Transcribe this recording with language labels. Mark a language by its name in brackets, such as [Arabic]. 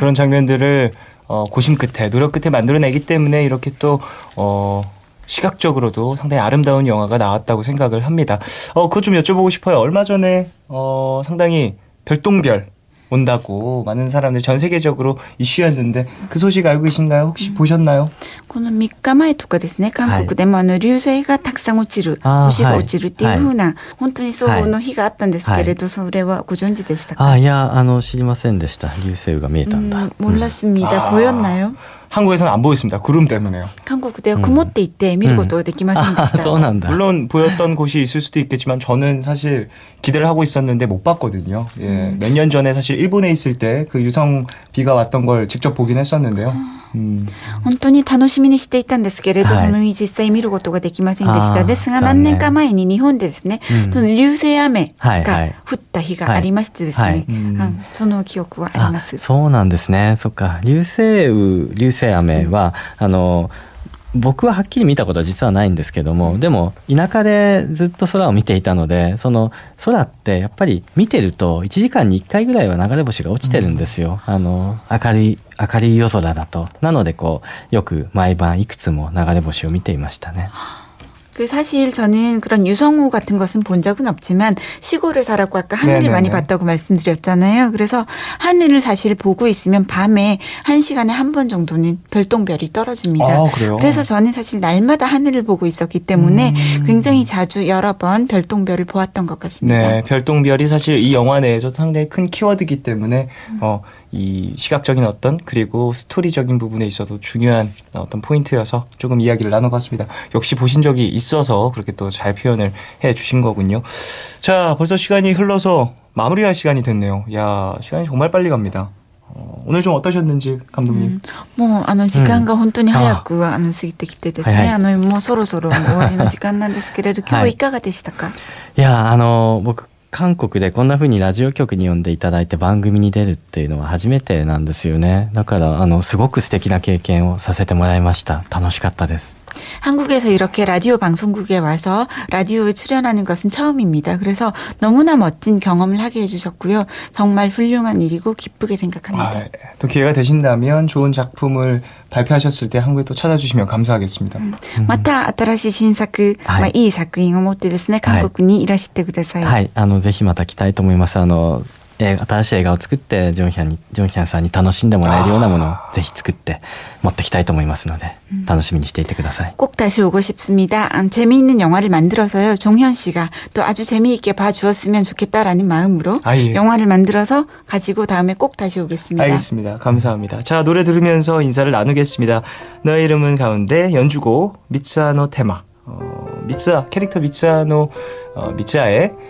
[Korean] 예, 그런 장면들을 고심 끝에, 노력 끝에 만들어내기 때문에 이렇게 또 시각적으로도 상당히 아름다운 영화가 나왔다고 생각을 합니다. 그것 좀 여쭤보고 싶어요. 얼마 전에 상당히 별똥별 온다고 많은 사람들이 전 세계적으로 이슈였는데 그 소식 알고 계신가요? 혹시 보셨나요? [Japanese] この3日前とかですね、韓国でも流星がたくさん落ちる、星が落ちるっていう風な、本当にその日があったんですけれど、それはご存知でしたか？いや知りませんでした。流星雨が見えたんだ。 [Korean] 몰랐습니다. 보였나요? 한국에서는 안 보였습니다. 구름 때문에요. [Japanese] 한국では曇っていて見ることができませんでした。そうなんだ。 [Korean] 물론 보였던 곳이 있을 수도 있겠지만 저는 사실 기대를 하고 있었는데 못 봤거든요. 예, 몇 년 전에 사실 일본에 있을 때 그 유성 비가 왔던 걸 직접 보긴 했었는데요. [Japanese] 本当に楽しみにしていたんですけれど、はいその実際見ることができませんでした。あーですが残念何年か前に日本でですね、その流星雨がはいはい降った日がありましてですね、はいその記憶はあります。そうなんですね。そっか。流星雨、流星雨は、僕ははっきり見たことは実はないんですけども、でも田舎でずっと空を見ていたので、その空ってやっぱり見てると1時間に1回ぐらいは流れ星が落ちてるんですよ。明るい夜空だと。なのでよく毎晩いくつも流れ星を見ていましたね。 [Korean] 사실 저는 그런 유성우 같은 것은 본 적은 없지만 시골에 살았고 아까 하늘을 네네네. 많이 봤다고 말씀드렸잖아요. 그래서 하늘을 사실 보고 있으면 밤에 1시간에 한 번 정도는 별똥별이 떨어집니다. 아, 그래요? 그래서 저는 사실 날마다 하늘을 보고 있었기 때문에 굉장히 자주 여러 번 별똥별을 보았던 것 같습니다. 네, 별똥별이 사실 이 영화 내에서 상당히 큰 키워드이기 때문에 이 시각적인 그리고 스토리적인 부분에 있어서 중요한 어떤 포인트여서 조금 이야기를 나눠봤습니다. 역시 보신 적이 있어서 그렇게 또 잘 표현을 해주신 거군요. 자, 벌써 시간이 흘러서 마무리할 시간이 됐네요. 야, 시간이 정말 빨리 갑니다. 오늘 좀 어떠셨는지 감독님. [Japanese] もう時間が本当に早く過ぎてきてですね、もうそろそろ終わりの時間なんですけれど、今日はいかがでしたか？いや僕韓国でこんな風にラジオ局に呼んでいただいて番組に出るっていうのは初めてなんですよね。だからすごく素敵な経験をさせてもらいました。楽しかったです。 [Korean] 한국에서 이렇게 라디오 방송국에 와서 라디오에 출연하는 것은 처음입니다. 그래서 너무나 멋진 경험을 하게 해주셨고요. 정말 훌륭한 일이고 기쁘게 생각합니다. 또 기회가 되신다면 좋은 작품을 발표하셨을 때 한국에 또 찾아주시면 감사하겠습니다. [Japanese] また新しい新作、いい作品を持ってですね、韓国にいらしてください。はい、ぜひまた来たいと思います。新しい映画を作ってジョンヒャンさんに楽しんでもらえるようなものをぜひ作って持ってきたいと思いますので楽しみにしていてください。 [Korean] 꼭 다시 오고 싶습니다. 재미있는 영화를 만들어서요. 종현 씨가 또 아주 재미있게 봐주었으면 좋겠다라는 마음으로 예. 영화를 만들어서 가지고 다음에 꼭 다시 오겠습니다. 알겠습니다. 감사합니다. 자, 노래 들으면서 인사를 나누겠습니다. 너의 이름은 가운데 연주곡 미츠아노 테마. 미츠아 캐릭터 미츠아의